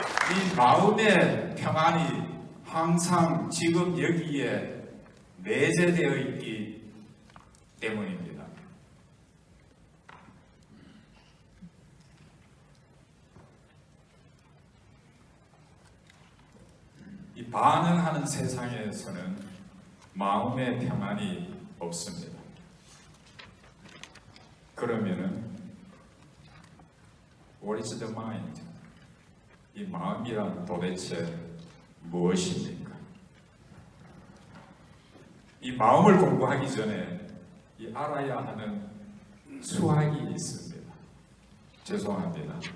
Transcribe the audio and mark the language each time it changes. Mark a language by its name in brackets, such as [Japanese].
[Korean] 이 마음의 평안이 항상 지금 여기에 내재되어 있기 때문입니다. 이 반응하는 세상에서는 마음의 평안이 없습니다. 그러면은 [English] What is the mind? [Korean] 이 마음이란 도대체 무엇입니까? 이 마음을 공부하기 전에 이 알아야 하는 수학이 있습니다. 죄송합니다.